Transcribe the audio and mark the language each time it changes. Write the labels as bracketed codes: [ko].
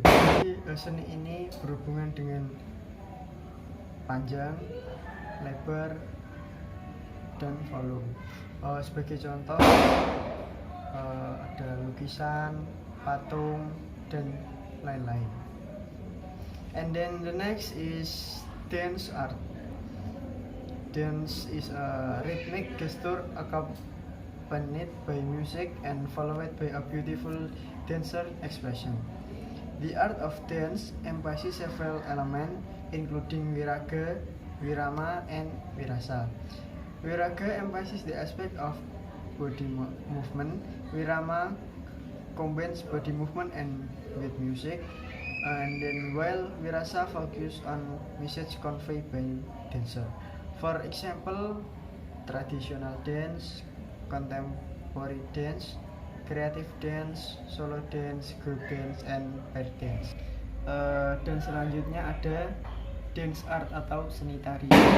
[id] Jadi seni ini berhubungan dengan panjang, lebar, dan volume. Sebagai contoh ada lukisan, patung, dan lain-lain. [en] And then the next is dance art. Dance is a rhythmic gesture accompanied by music and followed by a beautiful dancer expression. The art of dance emphasizes several elements including viraga, virama, and virasa. Viraga emphasizes the aspect of body movement. Virama combines body movement and with music, and then while virasa focus on message conveyed by dancer. For example, traditional dance, contemporary dance, creative dance, solo dance, group dance, and pair dance. [id] Dan selanjutnya ada dance art atau seni tari.